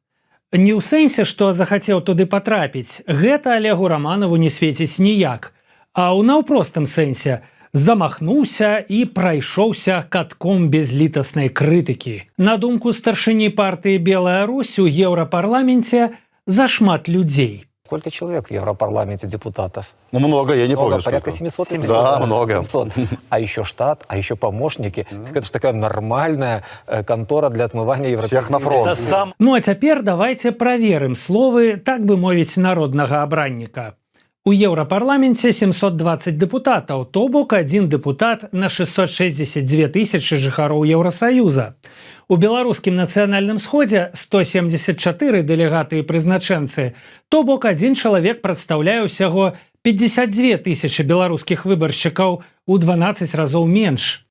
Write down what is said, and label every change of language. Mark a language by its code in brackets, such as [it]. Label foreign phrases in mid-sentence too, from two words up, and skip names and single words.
[be] Не ў сэнсе, што захацеў туды патрапіць, гэта Алегу Раманаву не свеціць ніяк, а ў наўпростым сэнсе замахнуўся і прайшоўся катком безлітаснай крытыкі. На думку старшыні партыі «Белая Русь» у Еўрапарламенце зашмат людзей. [ru] Сколько человек в Европарламенте депутатов? Ну, много, я не помню. Порядка 700? 700, да, много. 700. А еще штат, а еще помощники. Так это же такая нормальная контора для отмывания европейских... Всех на фронт. [be] Ну а цяпер давайте праверым словы, так бы мовіць, народнага абранніка. У Еўрапарламенце 720 депутатаў, то бок один депутат на 662 тысячи жыхароў Еўрасаюза. У беларускім нацыянальным сходзе 174 дэлегаты і прызначэнцы, то бок один чалавек прадстаўляе ўсяго 52 тысячи беларускіх выбаршчыкаў, у 12 разоў менш.